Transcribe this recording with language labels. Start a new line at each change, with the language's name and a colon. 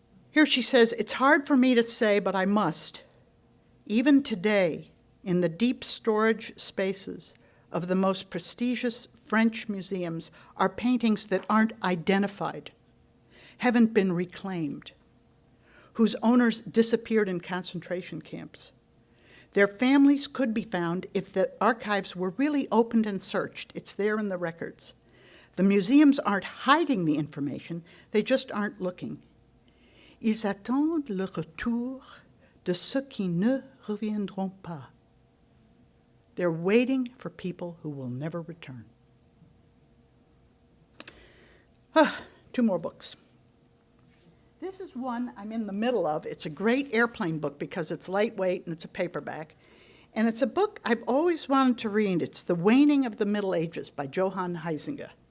English: Here she says, "It's hard for me to say, but I must. Even today, in the deep storage spaces of the most prestigious French museums are paintings that aren't identified, haven't been reclaimed, whose owners disappeared in concentration camps. Their families could be found if the archives were really opened and searched. It's there in the records. The museums aren't hiding the information, they just aren't looking.
French: Ils attendent le retour de ceux qui ne reviendront pas.
English: They're waiting for people who will never return." Two more books. This is one I'm in the middle of. It's a great airplane book because it's lightweight and it's a paperback. And it's a book I've always wanted to read. It's The Waning of the Middle Ages by Johann Huizinga.